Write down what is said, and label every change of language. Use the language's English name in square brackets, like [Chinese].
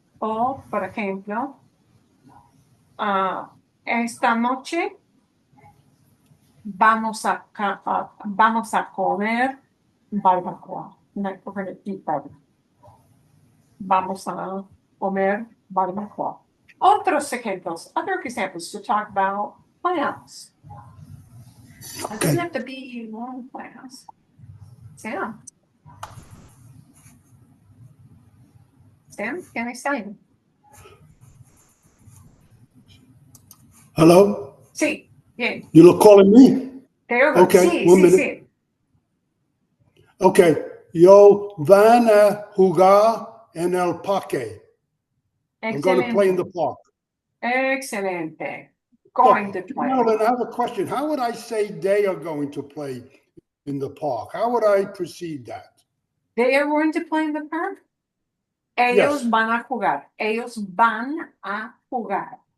[Spanish] O, por ejemplo, esta noche vamos a comer barbacoa. [English] We're going to eat barbacoa. [Spanish] Vamos a comer barbacoa. Otros ejemplos, [English] other examples to talk about plans. It doesn't have to be long plans. Sam, can I say? Hello? [Spanish] Sí, bien. [English] You're calling me? Okay, [Spanish] Sí, [English] 1 minute. [Spanish] Sí. [English] Okay. [Spanish] Yo van a jugar en el parque. [English] I'm going to play in the park. Excelente. Going to play. Marilyn, I have a question. How would I say they are going to play in the park? How would I proceed that? They are going to play in the park? [Spanish] Ellos van a jugar. Ellos van a jugar.